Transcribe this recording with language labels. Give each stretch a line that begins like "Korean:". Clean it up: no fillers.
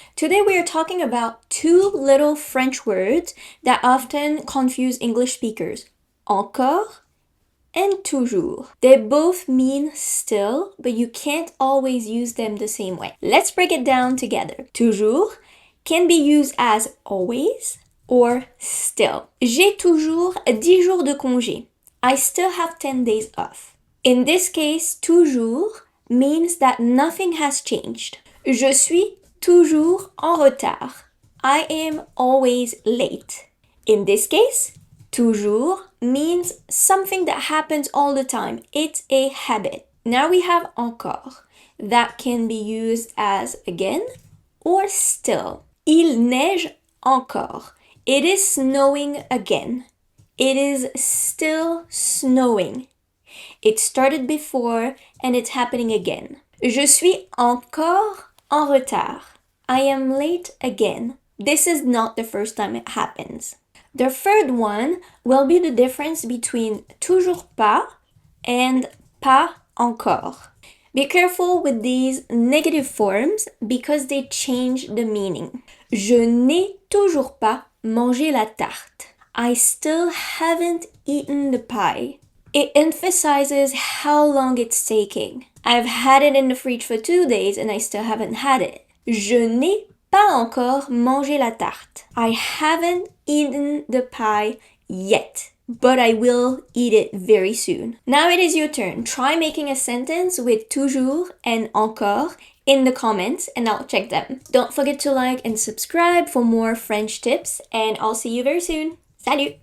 English: Today we are talking about two little French words that often confuse English speakers. Encore and toujours. They both mean still, but you can't always use them the same way. Let's break it down together. Toujours can be used as always or still.
French: J'ai toujours 10 jours de congé.
English: I still have 10 days off. In this case, toujours means that nothing has changed.
French: Je suis toujours en retard.
English: I am always late. In this case, toujours means something that happens all the time. It's a habit. Now we have encore. That can be used as again or still.
French: Il neige encore.
English: It is snowing again. It is still snowing. It started before and it's happening again.
French: Je suis encore en retard.
English: I am late again. This is not the first time it happens. The third one will be the difference between toujours pas and pas encore. Be careful with these negative forms because they change the meaning.
French: Je n'ai toujours pas mangé la tarte.
English: I still haven't eaten the pie. It emphasizes how long it's taking. I've had it in the fridge for 2 days and I still haven't had it.
French: Je n'ai pas encore mangé la tarte.
English: I haven't eaten the pie yet, but I will eat it very soon. Now it is your turn. Try making a sentence with toujours and encore in the comments and I'll check them. Don't forget to like and subscribe for more French tips and I'll see you very soon. Salut!